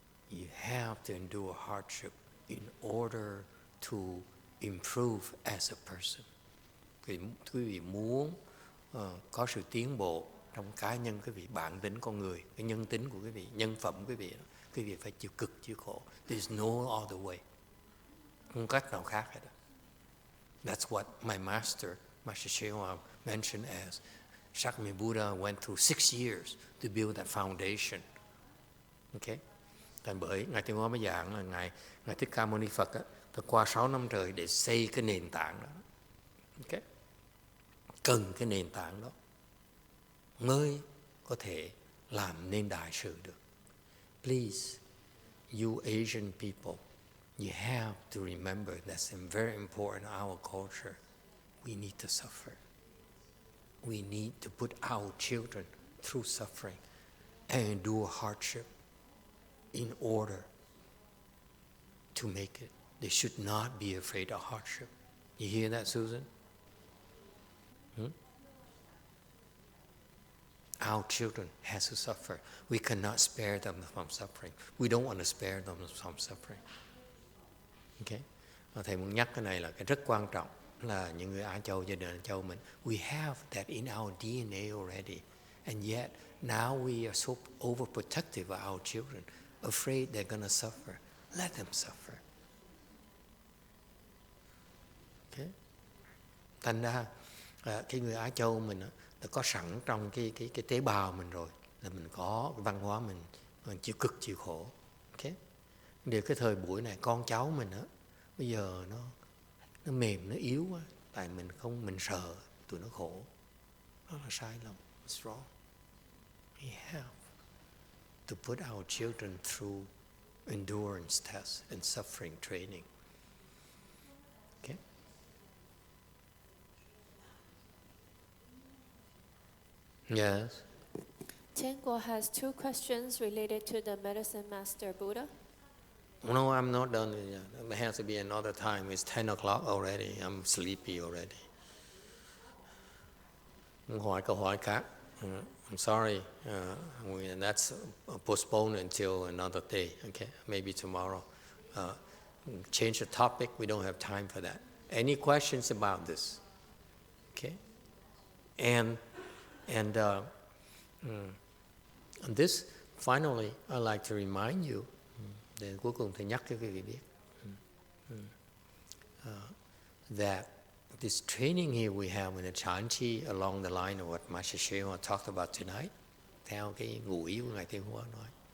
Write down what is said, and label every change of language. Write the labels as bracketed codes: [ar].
[en] You have to endure hardship in order to improve as a person. [vi] Quý vị muốn có sự tiến bộ trong cá nhân quý vị, bản tính con người, cái nhân tính của quý vị, nhân phẩm quý vị phải chịu cực, chịu khổ. [en] There's no other way. [vi] Không cách nào khác hết. [en] That's what my master, Master YongHua, mentioned as Shakyamuni Buddha went through 6 years to build that foundation. Okay? [vi] Thành bởi Ngài Tuyên Hóa mới giảng là Ngài Thích Ca Mâu Ni Phật á, phải qua 6 năm trời để xây cái nền tảng đó. Okay? Cần cái nền tảng đó mới có thể làm nên đại sự được. [en] Please, you Asian people, you have to remember that's very important in our culture. We need to suffer. We need to put our children through suffering and endure hardship in order to make it. They should not be afraid of hardship. You hear that, Susan? Our children has to suffer. We cannot spare them from suffering. We don't want to spare them from suffering. Okay? [vi] Thầy muốn nhắc cái này là cái rất quan trọng, là những người Á Châu, gia đình Á Châu mình, [en] we have that in our DNA already. And yet, now we are so overprotective of our children, afraid they're going to suffer. Let them suffer. Okay? [vi] Thành ra, cái người Á Châu mình đã có sẵn trong cái tế bào mình rồi, là mình có cái văn hóa mình chịu cực, chịu khổ. Okay? Điều cái thời buổi này con cháu mình á, bây giờ nó mềm, nó yếu quá, tại mình sợ tụi nó khổ. Đó là sai lầm. [en] It's wrong. We have to put our children through endurance tests and suffering training. Okay? Yes. Tenguo has 2 questions related to the Medicine Master Buddha. No, I'm not done yet. It has to be another time. It's 10 o'clock already. I'm sleepy already. [vi] Hỏi câu hỏi khác. [en] I'm sorry. That's postponed until another day. Okay, maybe tomorrow. Change the topic. We don't have time for that. Any questions about this? Okay. And this, finally, I'd like to remind you. [vi] Để cuối cùng thầy nhắc cho quý vị biết [en] that this training here we have in the Chanchi along the line of what Master YongHua talked about tonight, [vi] theo cái ngụ ý của Ngài Tuyên Hóa nói.